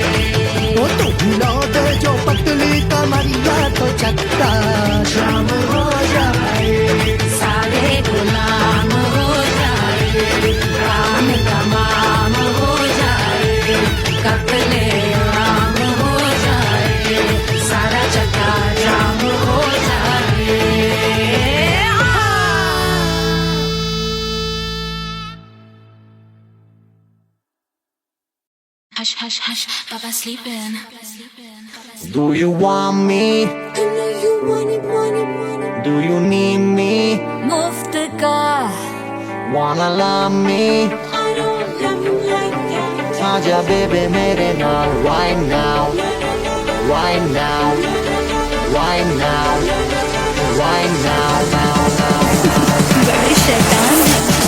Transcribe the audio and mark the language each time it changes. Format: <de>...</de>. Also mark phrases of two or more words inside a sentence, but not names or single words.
<hi>वो तू हिला दे जो पतली कमरिया, तो चक्का जाम हो जाए। सारे गुलाम हो जाए, काम तमाम हो जाए। कत्ले आम हो जाए, सारा चक्का जाम हो जाए।</hi> <en>Hush, hush, hush, Baba sleeping. Do you want me? I know you want it, want it, want it. Do you need me? Muftaga, Wanna love me? I don't love you like that. Aja baby</en> <pa>ਮੇਰੇ ਨਾਲ</pa> <en>right now, right now, right now, right now, now, now, now.</en> <hi>बड़े शैतान हैं।</hi>